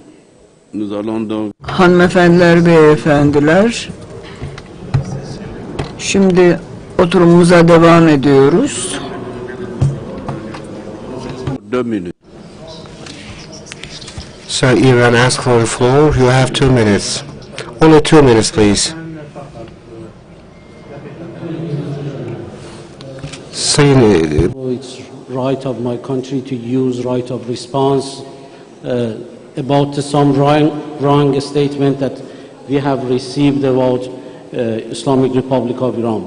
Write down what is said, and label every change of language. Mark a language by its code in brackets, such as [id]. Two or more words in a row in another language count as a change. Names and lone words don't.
[fr] Nous allons donc... [tr] Hanımefendiler, beyefendiler, şimdi oturumumuza devam ediyoruz. [en] 2 minutes. So Iran asked for the floor. You have 2 minutes. Only 2 minutes, please. It's right of my country to use right of response about some wrong statement that we have received about Islamic Republic of Iran.